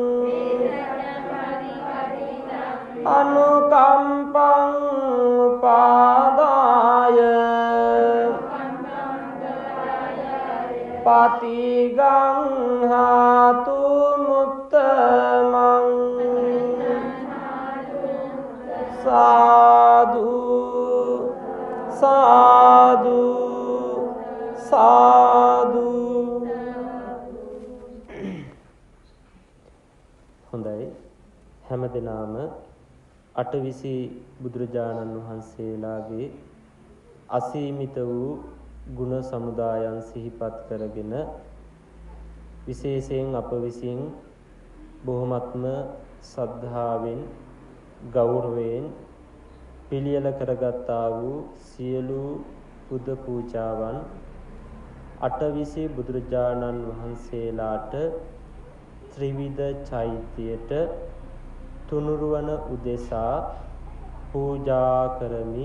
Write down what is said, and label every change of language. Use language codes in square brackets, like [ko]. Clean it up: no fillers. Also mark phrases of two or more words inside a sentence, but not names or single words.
[pi] අනුකම්පං උපාදාය පටිගං හාතු මුත්තමං සාදු සාදු සාදු. [si] හොඳයි, හැමදෙනාම අටවිසි බුදුරජාණන් වහන්සේලාගේ අසීමිත වූ ගුණ සමුදායන් සිහිපත් කරගෙන විශේෂයෙන් අප විසින් බොහොමත්ම සද්ධාවෙන් ගෞරවයෙන් පිළියෙල කරගත්තා වූ සියලු බුද්ධ පූජාවන් අටවිසි බුදුරජාණන් වහන්සේලාට ත්‍රිවිධ චෛත්‍යයට තුනුරුවන උදෙසා පූජා කරමි.